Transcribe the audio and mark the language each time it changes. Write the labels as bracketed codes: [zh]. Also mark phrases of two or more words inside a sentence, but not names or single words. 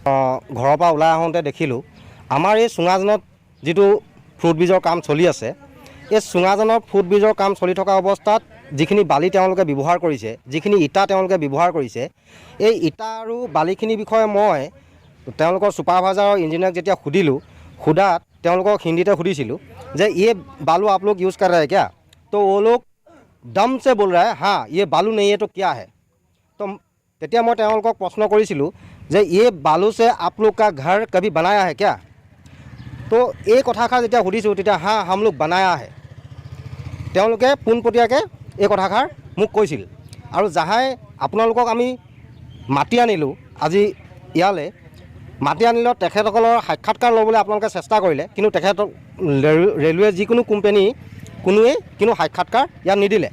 [as] ঘৰৰ পৰা ওলাই আহোঁতে দেখিলোঁ আমাৰ এই চুঙাজনত যিটো ফুটব্ৰিজৰ কাম চলি আছে, এই চুঙাজনৰ ফুটব্ৰিজৰ কাম চলি থকা অৱস্থাত যিখিনি বালি তেওঁলোকে ব্যৱহাৰ কৰিছে, যিখিনি ইটা তেওঁলোকে ব্যৱহাৰ কৰিছে, এই ইটা আৰু বালিখিনিৰ বিষয়ে মই তেওঁলোকৰ ছুপাৰভাইজাৰ আৰু ইঞ্জিনিয়াৰক যেতিয়া সুধিলোঁ, সোধাত তেওঁলোকক হিন্দীতে সুধিছিলোঁ যে [hi] ये बालू आप लोग यूज़ कर रहे हैं क्या? तो वो लोग दम से बोल रहा है हाँ ये बालू नहीं है तो क्या है। [as] तो তেতিয়া মই তেওঁলোকক প্ৰশ্ন কৰিছিলোঁ যে [hi] ये बालू से आप लोग का घर कभी बनाया है क्या? [as] তো এই কথাষাৰ যেতিয়া সুধিছোঁ তেতিয়া [hi] हाँ हम लोग बनाया है। [as] তেওঁলোকে পোনপটীয়াকৈ এই কথাষাৰ মোক কৈছিল। আৰু যাহাই আপোনালোকক আমি মাতি আনিলোঁ আজি ইয়ালৈ, মাতি আনিলত তেখেতসকলৰ সাক্ষাৎকাৰ ল'বলৈ আপোনালোকে চেষ্টা কৰিলে, কিন্তু তেখেতক ৰেলৱে যিকোনো কোম্পানী কোনোৱেই কিন্তু সাক্ষাৎকাৰ ইয়াত নিদিলে।